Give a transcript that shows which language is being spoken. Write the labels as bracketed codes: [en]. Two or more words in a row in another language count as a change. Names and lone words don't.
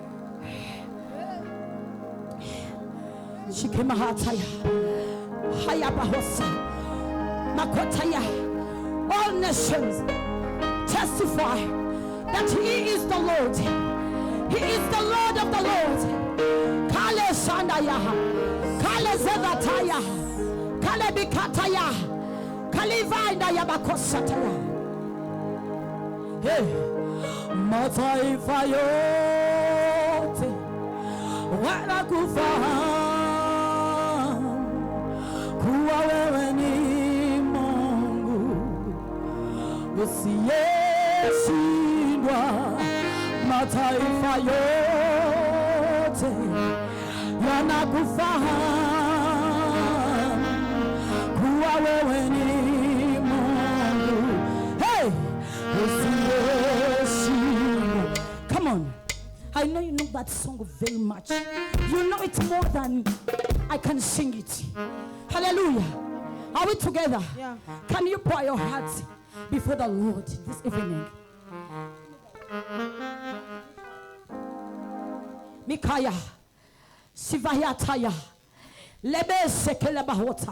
[en] Shikemahataya, Hayabahosa, Makotaya. All nations testify that He is the Lord. He is the Lord of the Lord. Kale Shandaya, Kale Zevataya, Kale Bikataya, Kale Vaida Yabakosataya. [sw] Hey, mataifa yote wanakufahamu kuwa wewe ni Mungu usiyeshindwa. Mataifa yote yanakufahamu kuwa wewe ni Mungu. Hey, usiyeshindwa. [en] Come on, I know you know that song very much. You know it more than I can sing it. Hallelujah. Are we together? Yeah. Can you pour your hearts before the Lord this evening? Mikaya Sivayataya Lebe Sekelebahota.